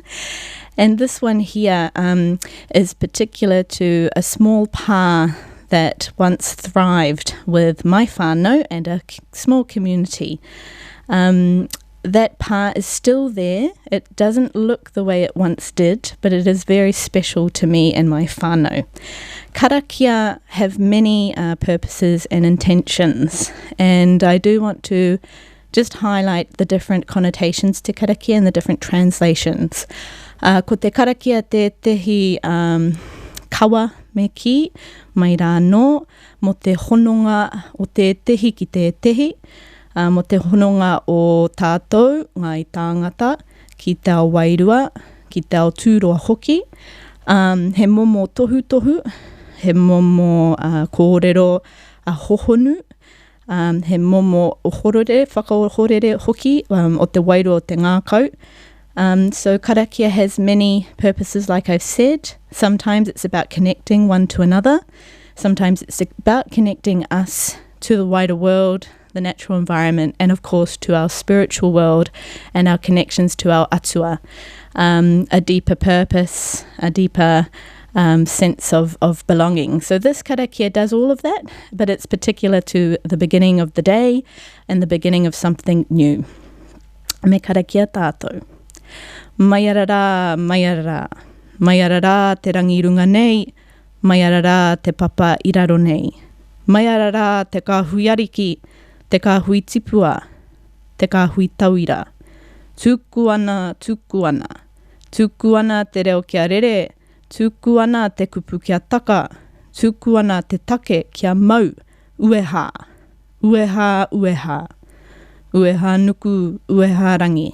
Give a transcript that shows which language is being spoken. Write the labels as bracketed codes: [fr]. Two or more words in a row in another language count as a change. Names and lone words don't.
[en] And this one here is particular to a small pā that once thrived with my whānau and a small community. that part is still there. It doesn't look the way it once did, but it is very special to me and my whānau. Karakia have many purposes and intentions, and I do want to just highlight the different connotations to karakia and the different translations. [mi] Ko te karakia te tehi kawa me ki, mai rā no, mo te hononga o te tehi ki te tehi, mo te hononga o tātou, ngai tāngata, ki tau wairua, ki tau tūroa hoki, he momo tohu tohu, he momo kōrero a hohonu, he momo ohorere, whakaohorere hoki, o te wairua o te ngākau. [en] So karakia has many purposes, like I've said. Sometimes it's about connecting one to another. Sometimes it's about connecting us to the wider world, the natural environment, and of course to our spiritual world and our connections to our atua. A deeper purpose, a deeper sense of belonging. So this karakia does all of that, but it's particular to the beginning of the day and the beginning of something new. [mi] Me karakia tātou. Wairarā, wairarā, wairarā te rangi runga nei, wairarā te papa iraro nei, wairarā te kāhui ariki, te kāhui tipua, te kāhui tauira, tūku ana, tūku ana, tūku ana te reo kia rere, tūku ana te kupu kia taka, tūku ana te take kia mau, ueha, ueha, ueha, ueha nuku, ueha rangi.